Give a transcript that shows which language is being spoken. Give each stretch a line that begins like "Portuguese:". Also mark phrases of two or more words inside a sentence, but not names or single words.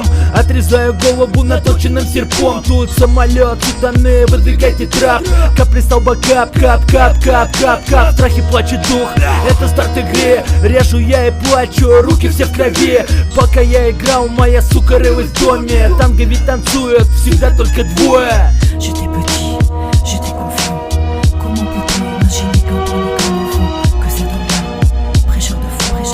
Russian: Отрезаю голову наточенным серпом. Тут самолет, титаны, выдвигайте трап. Капли столба, кап, кап, кап, кап, кап, кап. В страхе плачет дух, это старт игры. Режу я и плачу, руки все в крови. Пока я играл, моя сука рылась в доме. Танго ведь танцуют всегда только двое.
French: J'étais petit, j'étais confiant. Comment peut-on imaginer quand on est comme enfant que cet homme-là, prêcheur de foi